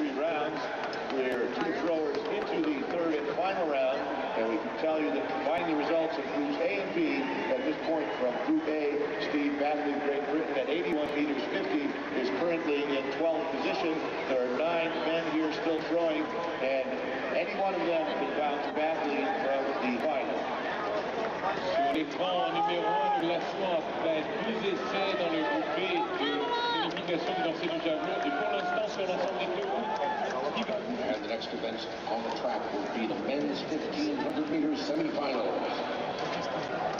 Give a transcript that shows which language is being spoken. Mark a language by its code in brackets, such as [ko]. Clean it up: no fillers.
[en] We're two throwers into the third and final round, and we can tell you that combining the results of groups A and B at this point from Group A, Steve battling Great Britain at 81 meters 50 is currently in 12th position. There are 9 men here still throwing, and any one of them could bounce badly from the final. [fr] Sur l'écran numéro 1, le classement après 2 essais dans le groupe B de qualification du lancer du javelin, et pour l'instant sur l'ensemble des deux groupes. [en] And the next event on the track will be the men's 1,500 meters semifinals.